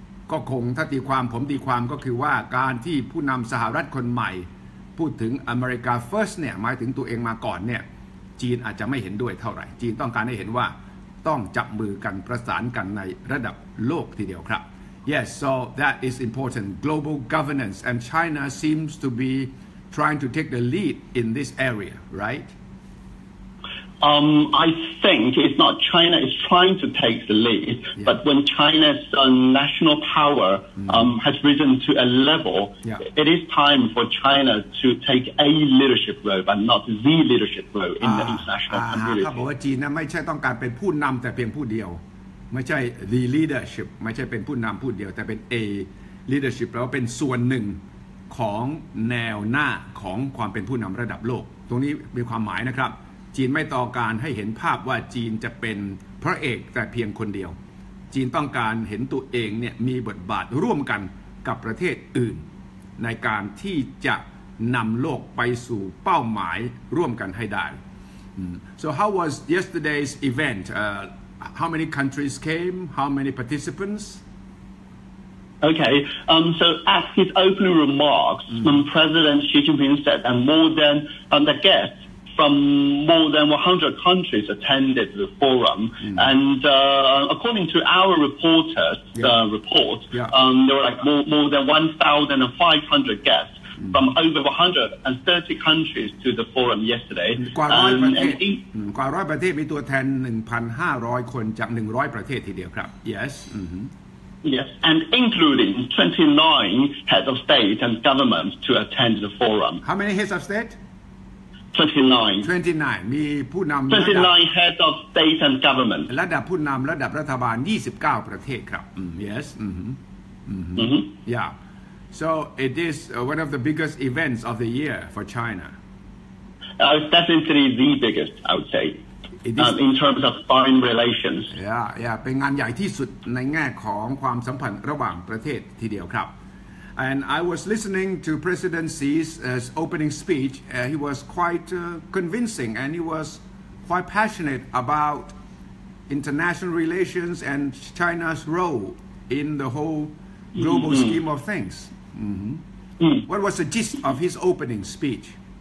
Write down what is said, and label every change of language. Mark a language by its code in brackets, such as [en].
[th] ก็คงถ้าตีความผมตีความก็คือว่าการที่ผู้นำสหรัฐคนใหม่พูดถึงอเมริกา first เนี่ยหมายถึงตัวเองมาก่อนเนี่ยจีนอาจจะไม่เห็นด้วยเท่าไหร่จีนต้องการให้เห็นว่าต้องจับมือกันประสานกันในระดับโลกทีเดียวครับ [en] Yes so that is important global governance and China seems to be trying to take the lead in this area right I think it's not China is trying to take the lead, but when China's national power has risen to a level, it is time for China to take a leadership role, but not the leadership role in the international community. [th] เขาบอกว่าจีนนะไม่ใช่ต้องการเป็นผู้นำแต่เพียงผู้เดียวไม่ใช่ [en] the leadership [th] ไม่ใช่เป็นผู้นำผู้เดียวแต่เป็น [en] a leadership [th] แปลว่าเป็นส่วนหนึ่ง ของแนวหน้าของความเป็นผู้นำระดับโลกตรงนี้มีความหมายนะครับจีนไม่ต้องการให้เห็นภาพว่าจีนจะเป็นพระเอกแต่เพียงคนเดียวจีนต้องการเห็นตัวเองเนี่ยมีบทบาทร่วมกันกับประเทศอื่นในการที่จะนำโลกไปสู่เป้าหมายร่วมกันให้ได้ [en] So how was yesterday's event? How many countries came? How many participants? Okay, so at his opening remarks, President Xi Jinping said that more than the guests from more than 100 countries attended the forum. And according to our reporters' report, there were like more than 1,500 guests from over 130 countries to the forum yesterday. [th] กว่าร้อยประเทศมีตัวแทน 1,500 คนจาก100ประเทศทีเดียวครับ [en] Yes Yes, and including 29 heads of state and government to attend the forum. How many heads of state? 29 [th] มีผู้นำ [en] 29 heads of state and government [th] ระดับผู้นำระดับรัฐบาล29ประเทศครับ [en] Yes Yeah so it is one of the biggest events of the year for China It's definitely the biggest I would say in terms of foreign relations Yeah [th] เป็นงานใหญ่ที่สุดในแง่ของความสัมพันธ์ระหว่างประเทศทีเดียวครับ [en] And I was listening to President Xi's opening speech. He was quite convincing and he was quite passionate about international relations and China's role in the whole global scheme of things. What was the gist of his opening speech?